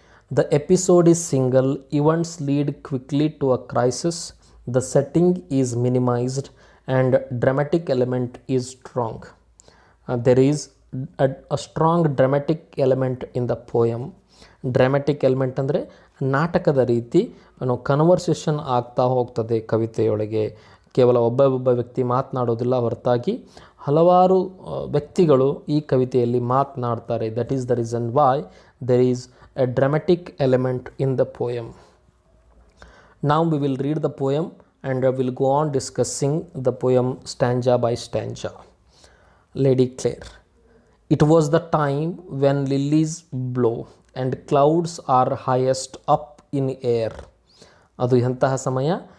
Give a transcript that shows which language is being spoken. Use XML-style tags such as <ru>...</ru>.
<en>The episode is single, events lead quickly to a crisis, the setting is minimised and dramatic element is strong. There is a strong dramatic element in the poem.</en> <kn>Dramatic element ಅಂದರೆ ನಾಟಕದ ರೀತಿ conversation ಆಗ್ತಾ ಹೋಗ್ತದೆ ಕವಿತೆಯೊಳಗೆ. ಕೇವಲ ಒಬ್ಬ ವ್ಯಕ್ತಿ ಮಾತನಾಡೋದಿಲ್ಲ, ಹೊರತಾಗಿ ಹಲವಾರು ವ್ಯಕ್ತಿಗಳು ಈ ಕವಿತೆಯಲ್ಲಿ ಮಾತನಾಡ್ತಾರೆ.</kn> <en>That is the reason why there is a dramatic element in the poem. Now we will read the poem and will go on discussing the poem stanza by stanza. Lady Clare. It was the time when lilies blow and clouds are highest up in air.</en> <kn>ಅದು ಎಂತಹ ಸಮಯ?</kn>